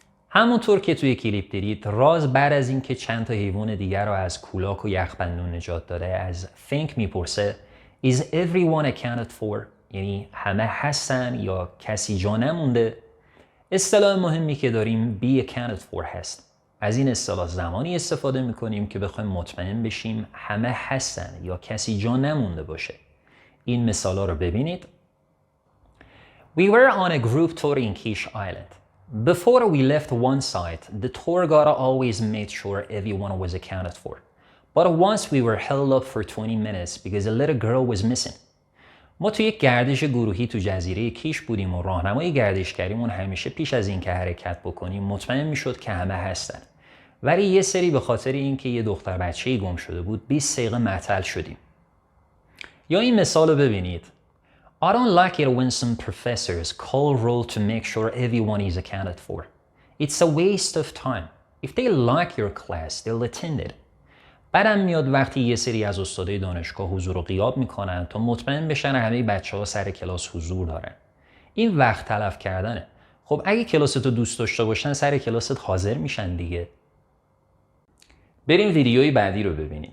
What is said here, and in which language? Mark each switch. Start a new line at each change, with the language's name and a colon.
Persian: همونطور که توی کلیپ دیدید راز بعد از اینکه چند تا حیوان دیگر رو از کولاک و یخبندون نجات داده از فینک میپرسه
English: Is everyone accounted for؟
Persian: یعنی همه هستن یا کسی جا نمونده؟ اصطلاح مهمی که داریم be accounted for هست. از این اصطلاح زمانی استفاده میکنیم که بخوایم مطمئن بشیم همه هستن یا کسی جا نمونده باشه. این مثالا رو ببینید.
English: We were on a group tour in Kish Island. Before we left one site, the tour guide always made sure everyone was accounted for. But once we were held up for 20 minutes because a little girl was missing.
Persian: ما توی یک گردش گروهی تو جزیره کیش بودیم و راهنمای گردشگریمون همیشه پیش از اینکه حرکت بکنیم مطمئن میشد که همه هستن. ولی یه سری به خاطر اینکه یه دختر بچه‌ای گم شده بود 20 دقیقه معطل شدیم. یا این مثال رو ببینید.
English: I don't like it when some professors call roll to make sure everyone is accounted for. It's a waste of time. If they like your class, they'll attend it.
Persian: بعدم میاد وقتی یه سری از استادای دانشگاه حضور و غیاب میکنن تا مطمئن بشن همه بچه‌ها سر کلاس حضور دارن. این وقت تلف کردنه. خب اگه کلاستو دوست داشته باشن سر کلاست حاضر میشن دیگه. بریم ویدیوی بعدی رو ببینیم.